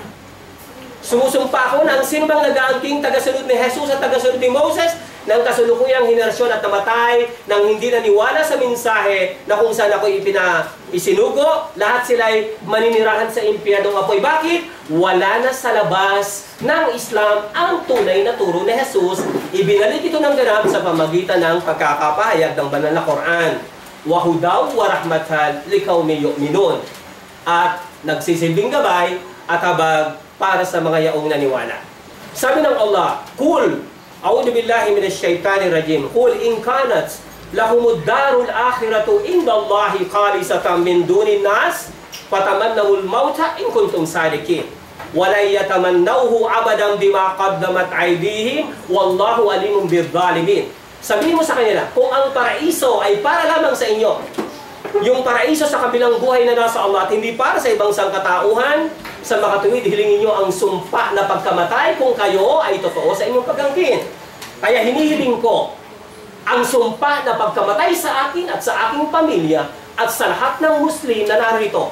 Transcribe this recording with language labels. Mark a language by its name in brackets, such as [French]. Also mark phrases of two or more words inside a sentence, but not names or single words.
[Filipino] Sumusumpa ako na ang sino bang nag-aangking tagasunod ni Jesus at tagasunod ni Moses ng kasulukuyang henerasyon at namatay nang hindi naniwala sa mensahe na kung saan ako isinugo, lahat sila'y maninirahan sa impyernong apoy. Bakit? Wala na sa labas ng Islam ang tunay na turo ni Jesus. Ibinalik ito ng ganap sa pamagitan ng pagkakapahayag ng banal na Quran. [Arabic] وهدى ورحمة لقوم يؤمنون. [Filipino] At nagsisilbing gabay at habag para sa mga yaong naniwala. Sabi ng Allah, [Arabic] قل، أعوذ بالله من الشيطان الرجيم، قل إن كانت لهم الدار الآخرة عند الله خالصة من دون الناس فتمنوا الموت إن كنتم صادقين. ولن يتمنوه أبدا بما قدمت أيديهم، والله عليم بالظالمين. [Filipino] Sabihin mo sa kanila, kung ang paraiso ay para lamang sa inyo, yung paraiso sa kabilang buhay na nasa Allah at hindi para sa ibang sangkatauhan, sa makatuwid, hilingin nyo ang sumpa na pagkamatay kung kayo ay totoo sa inyong pagangkin. Kaya hinihiling ko ang sumpa na pagkamatay sa akin at sa aking pamilya at sa lahat ng Muslim na narito.